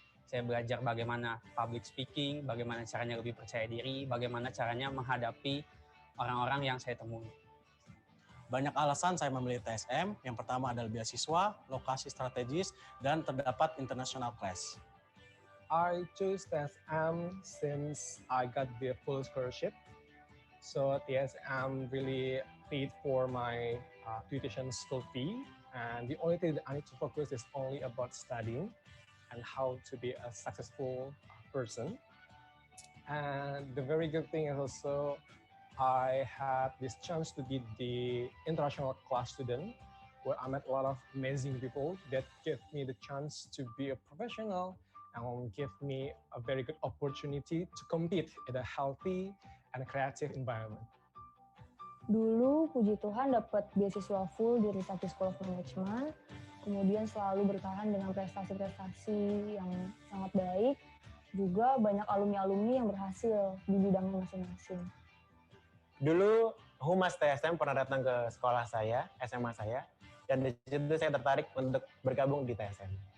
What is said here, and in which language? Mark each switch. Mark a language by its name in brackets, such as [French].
[Indonesian] Saya belajar bagaimana public speaking, bagaimana caranya lebih percaya diri, bagaimana caranya menghadapi orang-orang yang saya temui. Banyak alasan saya memilih TSM. Yang pertama adalah beasiswa, lokasi strategis, dan terdapat international class. [English] I chose TSM since I got the full scholarship. So TSM really paid for my tuition school fee. And the only thing that I need to focus is only about studying and how to be a successful person. And the very good thing is also I had this chance to be the international class student where I met a lot of amazing people that gave me the chance to be a professional and give me a very good opportunity to compete in a healthy and creative environment. [Indonesian] Dulu puji Tuhan dapat beasiswa full di Trisakti School of Management, kemudian selalu bertahan dengan prestasi-prestasi yang sangat baik, juga banyak alumni-alumni yang berhasil di bidangnya masing-masing. Dulu Humas TSM pernah datang ke sekolah saya, SMA saya, dan di situ saya tertarik untuk bergabung di TSM.